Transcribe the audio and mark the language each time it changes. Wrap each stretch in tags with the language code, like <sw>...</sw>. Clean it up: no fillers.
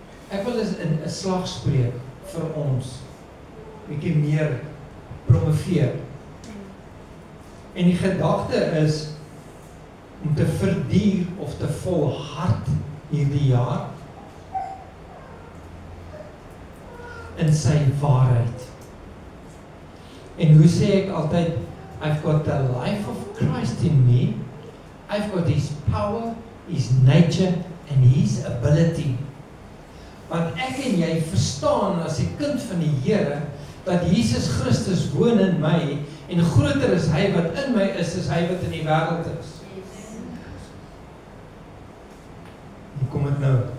<af>Ek wil eens 'n slag spreek vir ons, bietjie meer promoveer. En die gedagte is om te verduur of te volhard hierdie jaar in sy waarheid. En hoe sê ek altyd,</af> <en>I've got the life of Christ in me, I've got his power, his nature and his ability.</en> <af>Want ek en jy verstaan as 'n kind van die Here dat Jesus Christus woon in my en groter is hy wat in my is as hy wat in die wêreld is. Hoe kom dit nou?</af>